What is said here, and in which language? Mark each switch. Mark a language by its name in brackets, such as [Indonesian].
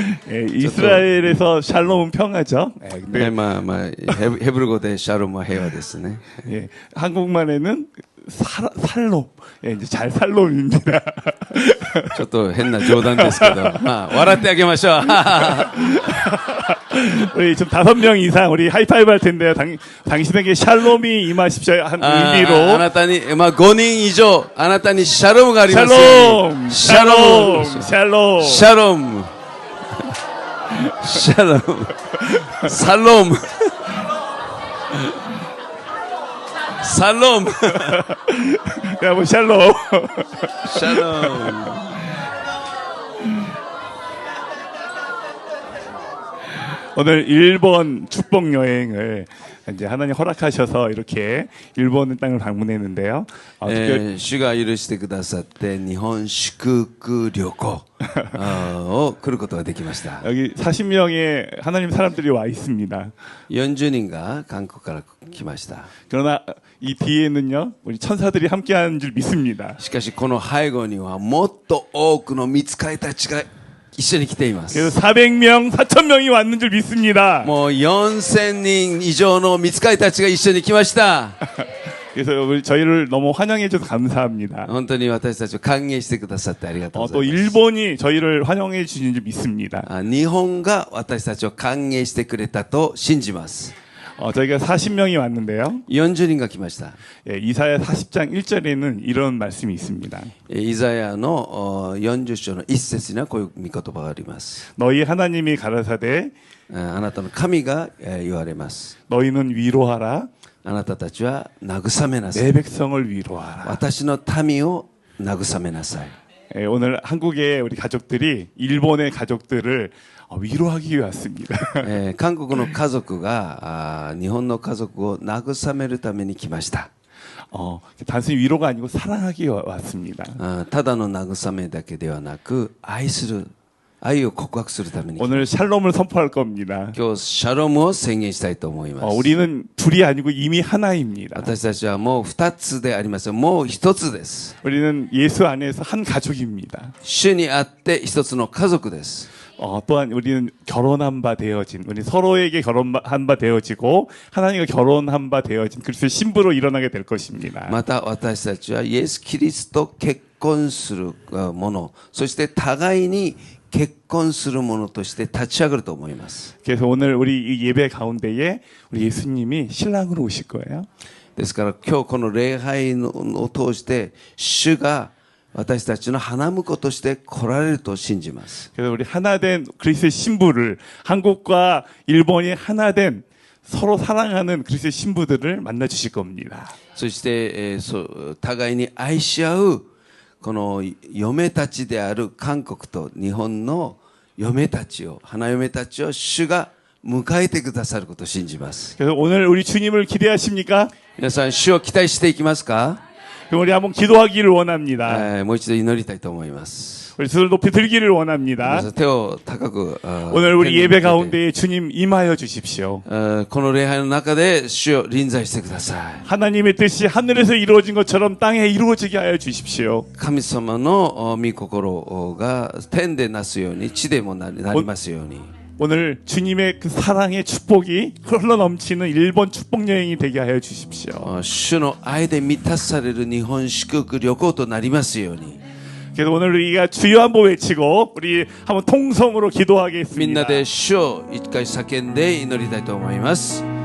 [Korean] 예, 이스라엘에서 샬롬은 평화죠. 예, 근데 [Japanese] まあヘブル語でシャロムは平和ですね。 [Korean] 예, 한국말에는 살롬. 예, 이제 잘 살롬입니다. [Japanese] ちょっと変な冗談ですけど、まあ笑ってあげましょう。 [Korean] 우리 지금 5명 이상 우리 하이파이브 할 텐데요. 당신에게 샬롬이 임하십시오 한 [Japanese] あ [Korean] 의미로 [Japanese] なたに、まあ5人以上、あなたにシャロムがありますように。 [Korean] 샬롬, [Japanese] シャロム。シャロム。シャロム。サロム。サロム。 [Korean] 야, 뭐 샬롬. [Japanese] シャロム。 [Korean] 오늘 일본 축복 여행을 이제 하나님 허락하셔서 이렇게 일본 땅을 방문했는데요. 특별히 [Japanese] 主が許してくださって日本祝福旅行を来ることができました。 [Korean] 여기 40명의 하나님 사람들이 와 있습니다. [Japanese] 40人が韓国から来ました。 [Korean] 그러나 이 뒤에는요, 우리 천사들이 함께하는 줄 믿습니다. [Japanese] しかしこの背後にはもっと多くの御使いたちが一緒に来ています。 [Korean] 그래서 400명, 4,000명이 왔는 줄 믿습니다. [Japanese] もう4000人以上の御使いたちが一緒に来ました。 [Korean] 그래서 우리 저희를 너무 환영해 줘서 감사합니다. [Japanese] 本当に私たちを歓迎してくださってありがとうござ [Korean] 또 [Japanese] います。 [Korean] 일본이 저희를 환영해 주신 줄 믿습니다. [Japanese] 日本が私たちを歓迎してくれたと信じます。 [Korean] 저희가 40명이 왔는데요. [Japanese] 40人が来ました。 [Korean] 예, 이사야 40장 1절에는 이런 말씀이 있습니다. [Japanese] イザヤの40章の一節にはこういう御言葉があります。 [Korean] 너희 하나님이 가라사대 [Japanese] あなたの神が言われます。 [Korean] 너희는 위로하라 [Japanese] あなたたちは慰めなさ [Korean] 내 [Japanese] い。 [Korean] 백성을 위로하라. [Japanese] 私の民を慰めなさい。 [Korean] 예, 오늘 한국의 우리 가족들이 일본의 가족들을 위로하기 위해 왔습니다. [Japanese] 韓国の家族が日本の家族を慰めるために来ました。 [Korean] 단순히 위로가 아니고 사랑하기 위해 왔습니다. [Japanese] ただの慰めだけではなく愛を告白するために [Korean] 오늘 샬롬을 선포할 겁니다. [Japanese] 今日シャロムを宣言したいと思います。 [Korean] 우리는 둘이 아니고 이미 하나입니다. [Japanese] 私たちはもう2つでありません。もう1つです。 [Korean] 우리는 예수 안에서 한 가족입니다. [Japanese] 主にあって1つの家族です。 [Korean] 또한 우리는 결혼한 바 되어진, 우리 서로에게 결혼한 바 되어지고 하나님과 결혼한 바 되어진 그리스도의 신부로 일어나게 될 것입니다. [Japanese] また私たちはイエス・キリストと結婚するもの、そして互いに結婚するものとして立ち上がると思います。 [Korean] 그래서 오늘 우리 이 예배 가운데에 우리 예수님이 신랑으로 오실 거예요. [Japanese] ですから今日この礼拝を通して主が私たちの花婿として来られると信じます。 [Korean] 그래서 우리 하나된 그리스도의 신부를 한국과 일본이 하나된 서로 사랑하는 그리스도의 신부들을 만나 주실 겁니다. [Japanese] そして互いに愛し合うこの嫁たちである韓国と日本の嫁たちを、花嫁たちを主が迎えてくださることを信じます。 [Korean] 그래서 오늘 우리 주님을 기대하십니까? [Japanese] 皆さん主を期待していきますか？ [Korean] 그럼 우리 한번 기도하기를 원합니다. [Japanese] もう一度祈りたいと思います。 [Korean] 우리 손을 높이 들기를 원합니다. [Japanese] 手を高く [Korean] 오늘 우리 예배 가운데에 주님 임하여 주십시오. [Japanese] この礼拝の中で主を臨在してください。 [Korean] 하나님의 뜻이 하늘에서 이루어진 것처럼 땅에 이루어지게 하여 주십시오. [Japanese] 神様の御心が天でなすように地でもなりますように。 [Korean] 오늘 주님의 그 사랑의 축복이 흘러넘치는 일본 축복 여행이 되게 하여 주십시오. [Japanese] 主の愛で満たされる日本祝福旅行となりますように。 [Korean] 그래서 오늘 우리가 주여 한번 외치고 우리 한번 통성으로 [Japanese] みん [Korean] 기도하겠습니다. [Japanese] なで主を一回叫んで祈りたいと思います。